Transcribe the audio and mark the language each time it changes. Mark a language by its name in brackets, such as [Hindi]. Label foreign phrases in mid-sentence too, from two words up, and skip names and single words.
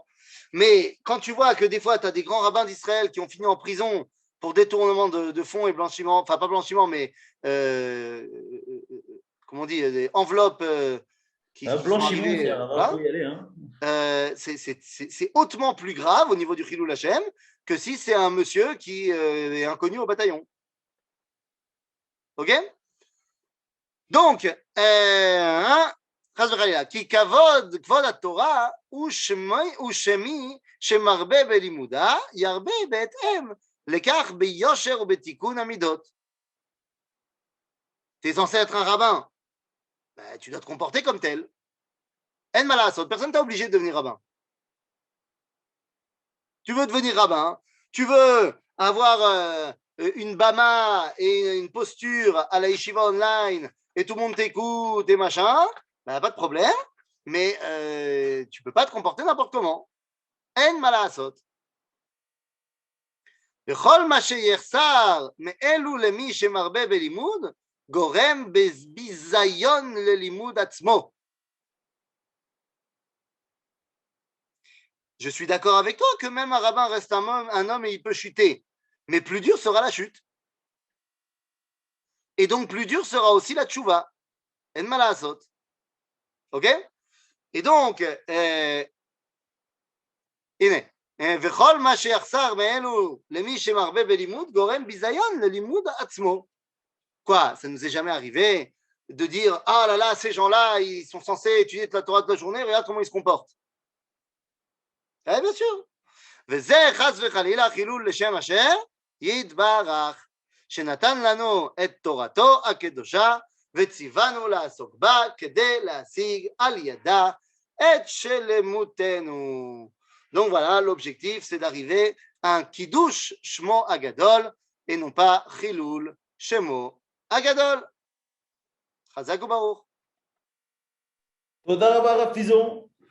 [French] Mais quand tu vois que des fois, tu as des grands rabbins d'Israël qui ont fini en prison pour détournement de fonds et blanchiment, enfin pas blanchiment, mais comment on dit, des enveloppes qui blanchiment, voilà. Faut y aller, hein. C'est hautement plus grave au niveau du Chilul Hashem que si c'est un monsieur qui est inconnu au bataillon. Ok? Donc, [Hebrew] כי כבוד התורה הוא שמי שמרבה בלימודה ירבה בהתאם לכך ביושר ובתיקון המידות. [French] Tu es censé être un rabbin, ben, tu dois te comporter comme tel. [Hebrew] אין מה לעשות, [French] personne t'a obligé de devenir rabbin. Tu veux devenir rabbin, tu veux avoir une bama et une posture à la yeshiva online et tout le monde t'écoute et machin, ben, pas de problème, mais tu peux pas te comporter n'importe comment. [Hebrew] אין מה לעשות. וכל מה שיחסר מאלו למי שמרבה בלימוד גורם ביזיון ללימוד עצמו. [French] Je suis d'accord avec toi que même un rabbin reste un homme et il peut chuter, mais plus dur sera la chute. Et donc plus dur sera aussi la tchouva. [Hebrew] אין מה לעשות. [French] Ok? Et donc, [Hebrew] וכל מה שיחסר מאלו למי שמרבה בלימוד גורם ביזיון ללימוד עצמו. [French] Quoi? Ça ne nous est jamais arrivé de dire ah là là, ces gens-là, ils sont censés étudier la Torah de la journée, regarde comment ils se comportent. Eh bien sûr. [Hebrew] וזה חס וחלילה חילול לשם השם יתברך, שנתן לנו את תורתו הקדושה וציוונו לעסוק בה כדי להשיג על ידה את שלמותנו. [French] Donc voilà, l'objectif c'est d'arriver à un [Hebrew] קידוש שמו הגדול [French] et non pas [Hebrew] חילול שמו הגדול. חזק וברוך. תודה רבה רב Pizon.